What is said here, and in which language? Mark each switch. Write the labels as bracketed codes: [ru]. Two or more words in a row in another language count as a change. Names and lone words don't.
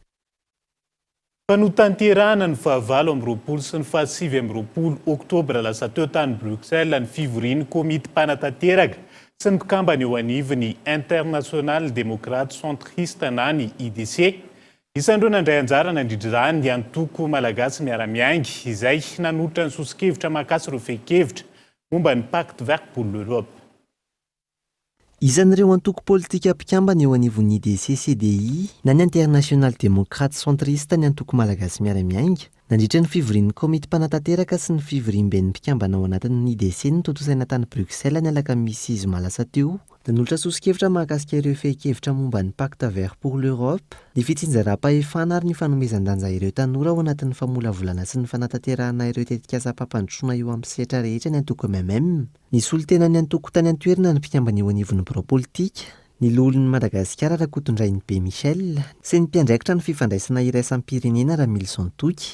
[mg] Fa notanterahana ny 29 sy ny 27 oktobra lasa teo tany Bruxelles ny fivorian'ny komity mpanatanteraka sy ny mpikambana eo anivon'ny International Démocrate Centriste na ny IDC. Isandro nandray anjara nandridra ny antoko malagasy miara-miainga izay nanotra ny sosikevitra mahakasy ireo fehi-kevitra momba ny [fr] pacte vert pour l'Europe. [mg] Isan'ireo antoko politika mpikambana eo anivon'ny IDC CDI na ny International Démocrate Centriste ny antoko malagasy miara-miainga nandritra ny fivorian'ny komity mpanatanteraka sy ny fivoriam-ben'ny mpikambana ao anatin'ny IDC ny totosaina tany Bruxelles ny alakamisy zoma lasa teo. Nanolotra sosikevitra mahakasika ireo fehi-kevitra momba ny [fr] pacte vert pour l'Europe, [mg] ny fitsinjaram-pahefana ary ny fanomezan-danja ireo tanora ao anatin'ny famolavolana sy ny fanatanterahana ireo tetikasa mpampandrosoana eo amin'ny sehatra rehetra ny antoko MMM. Nisy olon-tena ny antoko tany an-toerana ny mpikambana eo anivon'ny pro-politika, ny lolin'ny Madagasikara Rakotondrainy B Michel sy ny mpiandraikitra ny fifandraisana iraisam-pirenena Ramilson Toky.